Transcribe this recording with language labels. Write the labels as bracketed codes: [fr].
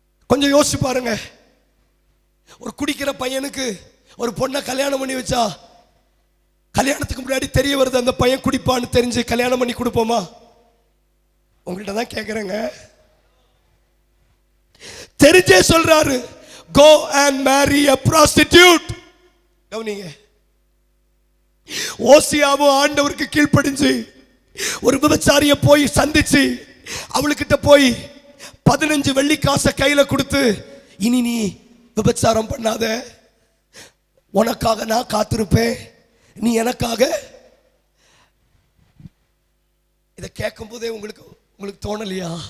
[ta] கொஞ்சம் யோசிச்சு பாருங்க. ஒரு குடிக்கிற பையனுக்கு ஒரு பொண்ணை கல்யாணம் பண்ணி வச்சா, கல்யாணத்துக்கு முன்னாடி தெரிய வருது அந்த பையன் குடிப்பான்னு தெரிஞ்சு கல்யாணம் பண்ணி கொடுப்போமா? உங்கள்கிட்ட தான் கேட்கிறேங்க. தெரிஞ்சே சொல்றாரு, [en] go and marry a prostitute. [ta] கவனிங்க, ஓசியாவும் ஆண்டவருக்கு கீழ்ப்படிஞ்சு ஒரு விபச்சாரிய போய் சந்திச்சு அவளுக்கிட்ட போய் 15 வெள்ளி காசை கையில கொடுத்து, இனி நீ விபச்சாரம் பண்ணாத, உனக்காக நான் காத்திருப்பேன், நீ எனக்காக. இதை கேட்கும் போதே உங்களுக்கு தோணலையா?